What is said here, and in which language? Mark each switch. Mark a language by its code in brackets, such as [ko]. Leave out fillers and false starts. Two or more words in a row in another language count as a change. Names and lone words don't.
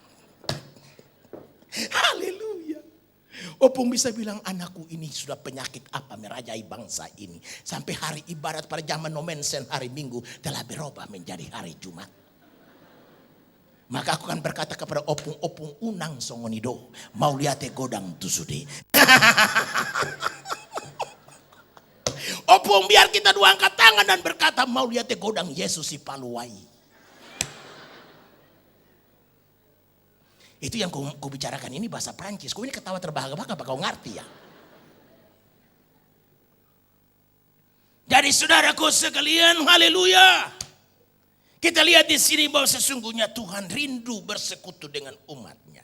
[id] Haleluya. Opung bisa bilang anakku ini sudah penyakit apa merajai bangsa ini. Sampai hari ibadat pada zaman nomensen hari Minggu telah berubah menjadi hari Jumat. Maka aku akan berkata kepada opung [bbc] unang songonido. Mau liate godang tusude. [id] Opung biar kita dua angkat tangan dan berkata [bbc] mau liate godang Yesus si paluai. [id] Itu yang ku bicarakan ini bahasa Prancis. Kau ini ketawa terbahak-bahak apa kau ngerti ya? Jadi saudaraku sekalian, haleluya. Kita lihat di sini bahwa sesungguhnya Tuhan rindu bersekutu dengan umatnya.